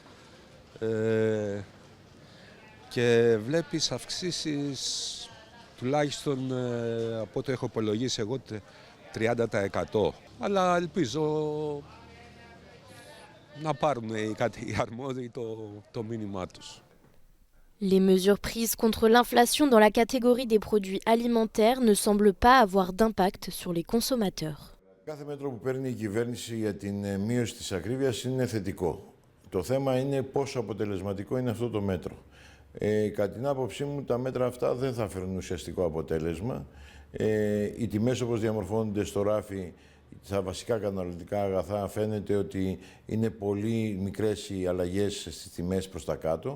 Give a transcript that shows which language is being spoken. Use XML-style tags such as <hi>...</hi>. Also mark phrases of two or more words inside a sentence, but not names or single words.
<el>Και βλέπεις αυξήσεις τουλάχιστον από ό,τι έχω υπολογίσει εγώ 30%. Αλλά ελπίζω να πάρουν οι αρμόδιοι το μήνυμά τους.</el> <fr>Les mesures prises contre l'inflation dans la catégorie des produits alimentaires ne semblent pas avoir d'impact sur les consommateurs.</fr> <el>Κάθε μέτρο που παίρνει η κυβέρνηση για την μείωση της ακρίβειας είναι θετικό. Το θέμα είναι πόσο αποτελεσματικό είναι αυτό το μέτρο. Κατά την άποψή μου, τα μέτρα αυτά δεν θα φέρουν ουσιαστικό αποτέλεσμα. Οι τιμές όπως διαμορφώνονται στο ράφι, στα βασικά καταναλωτικά αγαθά, φαίνεται ότι είναι πολύ μικρές οι αλλαγές στις τιμές προς τα κάτω.</el>